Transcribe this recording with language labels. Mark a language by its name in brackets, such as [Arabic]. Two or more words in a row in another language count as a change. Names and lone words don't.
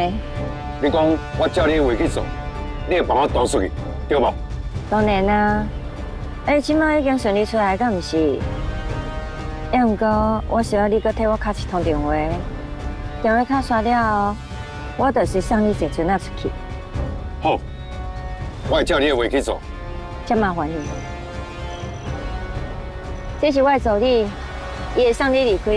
[Min Nan Chinese] 你讲我照你的话去做，你会帮我逃出去，对无？当然啦，即摆已经顺利出来，敢毋是？毋过我需要你搁替我敲一通电话，电话敲刷了后，我就是送你坐船仔出去。好，我会照你的话去做。真麻烦你，这是我的助理，伊会送你离开。